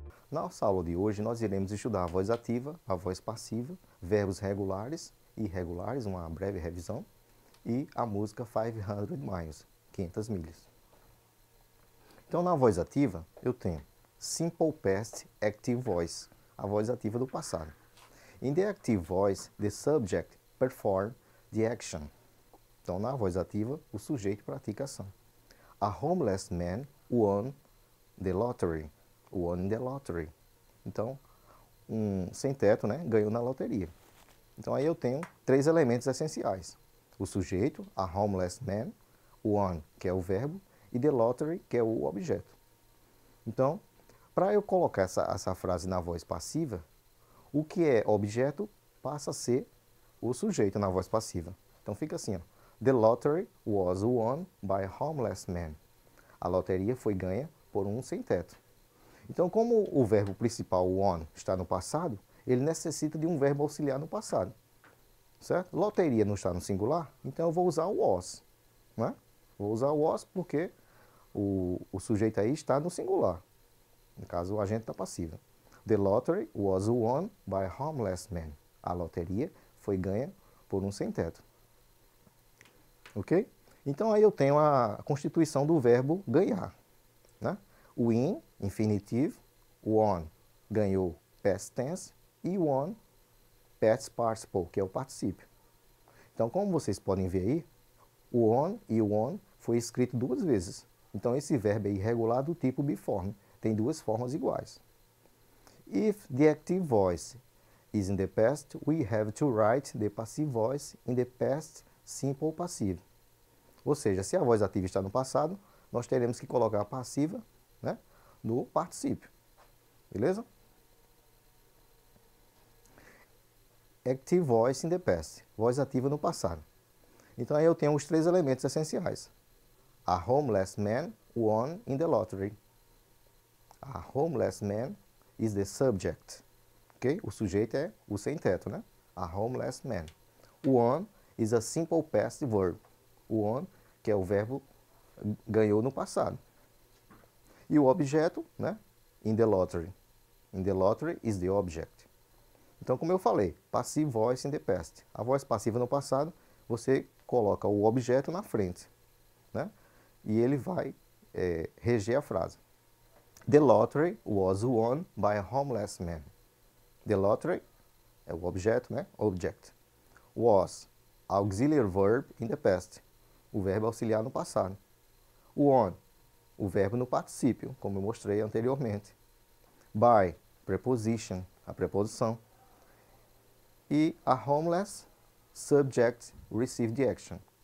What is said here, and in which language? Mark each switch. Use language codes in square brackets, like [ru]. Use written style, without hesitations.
[pt] Na nossa aula de hoje, nós iremos estudar a voz ativa, a voz passiva, verbos regulares e irregulares, uma breve revisão, e a música 500 Miles, 500 milhas. Então, na voz ativa, eu tenho Simple Past Active Voice, a voz ativa do passado. [en] In the active voice, the subject performs the action. [pt] Então, na voz ativa, o sujeito pratica a ação. [en] A homeless man won the lottery. Won the lottery. [pt] Então, um sem-teto, né, ganhou na loteria. Então, aí eu tenho três elementos essenciais. O sujeito, [en] a homeless man, [pt] won, que é o verbo, e the lottery, que é o objeto. Então, para eu colocar essa frase na voz passiva, o que é objeto passa a ser o sujeito na voz passiva. Então, fica assim, ó. [en] The lottery was won by a homeless man. [pt] A loteria foi ganha por um sem-teto. Então, como o verbo principal, won, está no passado, ele necessita de um verbo auxiliar no passado. Certo? Loteria não está no singular, então eu vou usar o was. Né? Vou usar o was porque o sujeito aí está no singular. No caso, o agente está passivo. [en] The lottery was won by a homeless man. [pt] A loteria foi ganha por um sem-teto. Ok? Então, aí eu tenho a constituição do verbo ganhar. Né? Win, infinitivo, won, ganhou, past tense, e won, past participle, que é o particípio. Então, como vocês podem ver aí, o won e o won foi escrito duas vezes. Então, esse verbo é irregular do tipo biforme, tem duas formas iguais. [en] If the active voice is in the past, we have to write the passive voice in the past simple passive. [pt] Ou seja, se a voz ativa está no passado, nós teremos que colocar a passiva, né, no particípio. Beleza? [en] Active voice in the past. [pt] Voz ativa no passado. Então aí eu tenho os três elementos essenciais. [en] A homeless man won in the lottery. A homeless man is the subject. [pt] Okay? O sujeito é o sem-teto, né? A homeless man. [en] Won is a simple past verb. [pt] Won, que é o verbo ganhou no passado. E o objeto, né? [en] In the lottery. In the lottery is the object. [pt] Então, como eu falei, [en] passive voice in the past. [pt] A voz passiva no passado, você coloca o objeto na frente, né? E ele vai reger a frase. [en] The lottery was won by a homeless man. [pt] The lottery é o objeto, né? [en] Object. Was, auxiliary verb in the past. [pt] O verbo auxiliar no passado. Won, o verbo no particípio, como eu mostrei anteriormente. By, preposition, a preposição. [en] E a homeless, subject, receive the action.